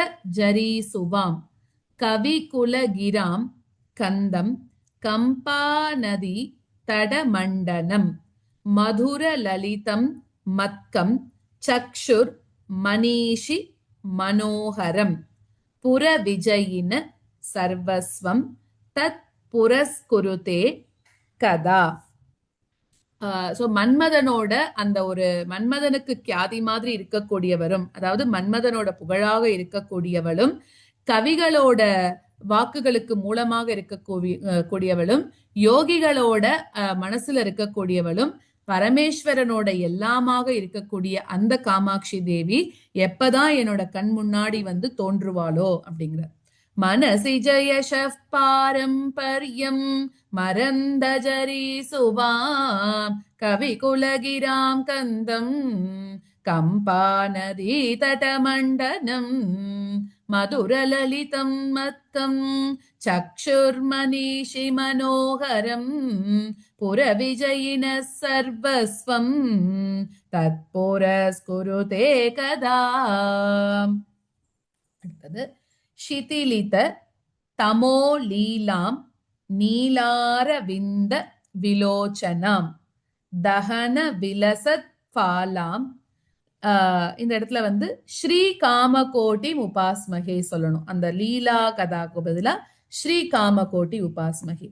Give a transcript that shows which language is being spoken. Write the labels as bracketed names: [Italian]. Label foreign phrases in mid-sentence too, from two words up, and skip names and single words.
[Sanskrit] जरीसुवां कविकुलगिरां कंदं कंपानदी तडमण्डनं मधुरललितं मत्कं चक्षुर मनीषि मनोहरं पुरविजयिन सर्वस्वं तत् पुरस्कुरुते कदा. [Tamil] சோ மன்மதனோட அந்த ஒரு மன்மதனுக்கு கியாதி மாதிரி இருக்கக்கூடியவரும், அதாவது மன்மதனோட புகழாக இருக்கக்கூடியவளும், கவிகளோட வாக்குகளுக்கு மூலமாக இருக்கக்கூடியவளும், யோகிகளோட மனசுல இருக்கக்கூடியவளும், பரமேஸ்வரனோட எல்லாமாக இருக்கக்கூடிய அந்த காமாட்சி தேவி எப்பதான் என்னோட கண் முன்னாடி வந்து தோன்றுவாளோ அப்படிங்கிற. [Sanskrit] मनसि जयशः पारम्पर्यं मरन्दजरीसुवां कविकुलगिरां कन्दं कम्पानदीतटमण्डनं मधुरललितं मत्कं चक्षुर्मनीषि मनोहरं पुरविजयिनः सर्वस्वं तत्पुरस्कुरुते कदा. அடுத்தது शिथिलित तमो लीलां नीलारविन्द विलोचनाम् दहन विलसत् भालाम्. [Tamil] இந்த இடத்துல வந்து [Sanskrit] श्री कामकोटि उपास्महे [Tamil] சொல்லணும். அந்த லீலா கதாக்கு பதிலா [Sanskrit] श्री कामकोटि उपास्महे.